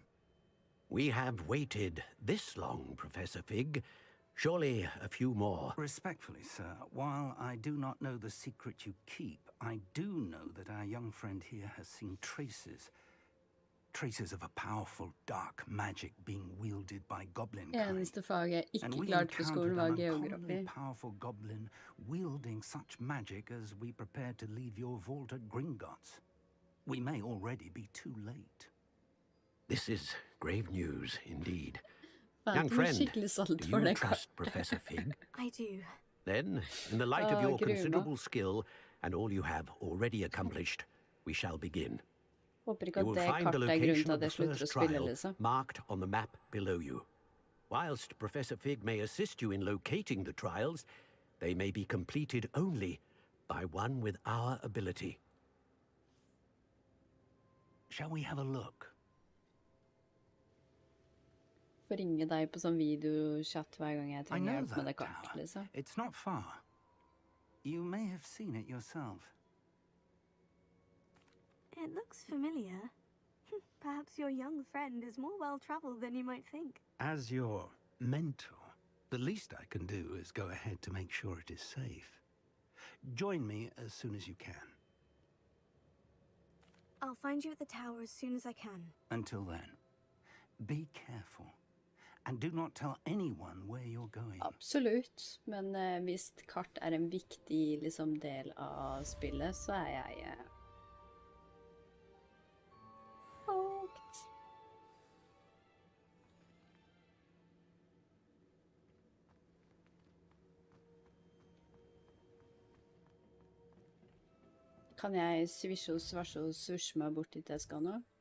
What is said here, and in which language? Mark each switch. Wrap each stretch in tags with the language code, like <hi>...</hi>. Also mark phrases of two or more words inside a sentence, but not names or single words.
<en>We have waited this long, Professor Fig. Surely a few more. Respectfully, sir, while I do not know the secret you keep, I do know that our young friend here has seen traces of a powerful dark magic being wielded by goblin kind.</en> <no>Eneste faget jeg ikke</no> <en>And we</en> <no>klarte på skolen var</no> <en>encountered an uncommonly</en> <no>geografi.</no> <en>powerful goblin wielding such magic as we prepared to leave your vault at Gringotts. We may already be too late. This is grave news indeed.</en> <no>Fan,</no> <en>Young</en> <no>det er</no> <en>friend,</en> <no>skikkelig sant</no> <en>do</en> <no>for</no> <en>you</en> <no>deg,</no> <en>trust</en> <no>Karl.</no> <en>Professor Fig? I do. Then, in the light of your</en> <no>gruer meg.</no> <en>considerable skill and all you have already accomplished, we shall begin.</en> <no>Håper ikke</no> <en>You</en> <no>at</no> <en>will</en> <no>det</no> <en>find the</en> <no>kartet er grunnen</no> <en>location</en> <no>til</no> <en>of</en> <no>at</no> <en>the</en> <no>jeg slutter å</no> <en>first</en> <no>spille,</no> <en>trial</en> <no>liksom.</no> <en>marked on the map below you. Whilst Professor Fig may assist you in locating the trials, they may be completed only by one with our ability. Shall we have a look?</en> <no>Får ringe deg på sånn videochat hver gang jeg</no> <en>I</en> <no>trenger</no> <en>know</en> <no>hjelp med det</no> <en>that</en> <no>kartet,</no> <en>tower.</en> <no>liksom.</no> <en>It's not far. You may have seen it yourself. It looks familiar. Perhaps your young friend is more well-traveled than you might think. As your mentor, the least I can do is go ahead to make sure it is safe. Join me as soon as you can. I'll find you at the tower as soon as I can. Until then, be careful. And do not tell anyone where you're going.</en> <no>Absolutt, men hvis kart er en viktig liksom, del av spillet, så er jeg hooked. Kan jeg svisje og svasje og svusje meg bort dit jeg skal nå?</no>